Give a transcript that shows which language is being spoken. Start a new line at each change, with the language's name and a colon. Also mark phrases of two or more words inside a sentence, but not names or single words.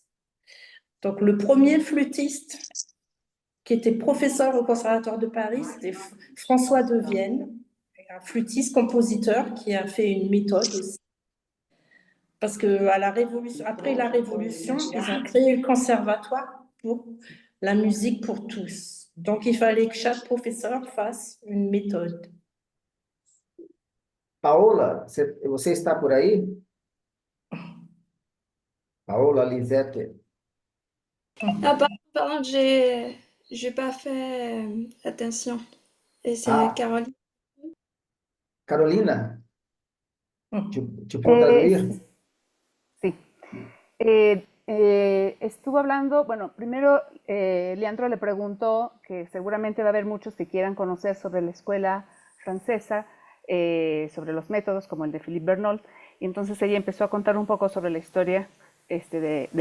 French: Donc le premier flûtiste qui était professeur au Conservatoire de Paris, c'était François de Vienne, un flûtiste-compositeur qui a fait une méthode aussi. Parce que après la Révolution, ils ont créé le conservatoire pour la musique pour tous. Donc, il fallait que chaque professeur fasse une méthode.
Portuguese: Paola, você está por aí? Paola, Lisette.
French: Ah, pardon, j'ai pas fait attention. Et c'est Caroline.
Spanish: Carolina, tu puedo traduire? Sí. Estuvo hablando, bueno, primero Leandro le preguntó que seguramente va a haber muchos que quieran conocer sobre la escuela francesa, sobre los métodos como el de Philippe Bernaud, y entonces ella empezó a contar un poco sobre la historia de